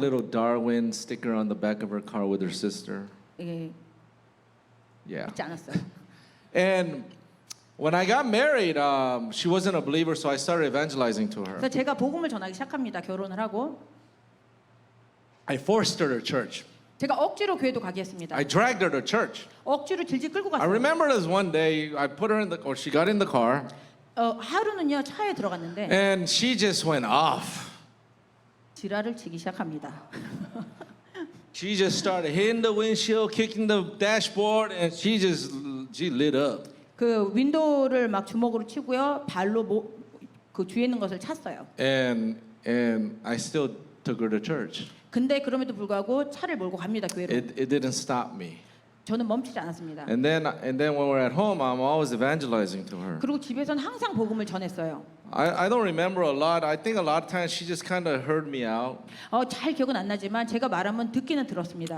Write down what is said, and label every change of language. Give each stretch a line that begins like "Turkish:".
English: little Darwin sticker on the back of her car with her sister.
Korean: 예,
English: Yeah.
Korean: 믿지 않았어요.
English: And when I got married, she wasn't a believer, so I started evangelizing to her.
Korean: 그래서 제가 복음을 전하기 시작합니다. 결혼을 하고
English: I forced her to church.
Korean: 제가 억지로 교회도 가게 했습니다.
English: I dragged her to church.
Korean: 억지로 질질 끌고
English: I
Korean: 갔어요.
English: remember this one day, I put her she got in the car,
Korean: 하루는요 차에 들어갔는데
English: and she just went off.
Korean: 지랄을 치기 시작합니다.
English: She just started hitting the windshield, kicking the dashboard, and she lit up.
Korean: 그 윈도우를 막 주먹으로 치고요, 발로 그 뒤에 있는 것을 찼어요.
English: And I still took her to church.
Korean: 근데 그럼에도 불구하고 차를 몰고 갑니다 교회로.
English: It didn't stop me.
Korean: 저는 멈추지 않았습니다.
English: And then when we're at home, I'm always evangelizing to her.
Korean: 그리고 집에서는 항상 복음을 전했어요.
English: I don't remember a lot. I think a lot of times she just kind of heard me out,
Korean: 잘 기억은 안 나지만 제가 말하면 듣기는 들었습니다.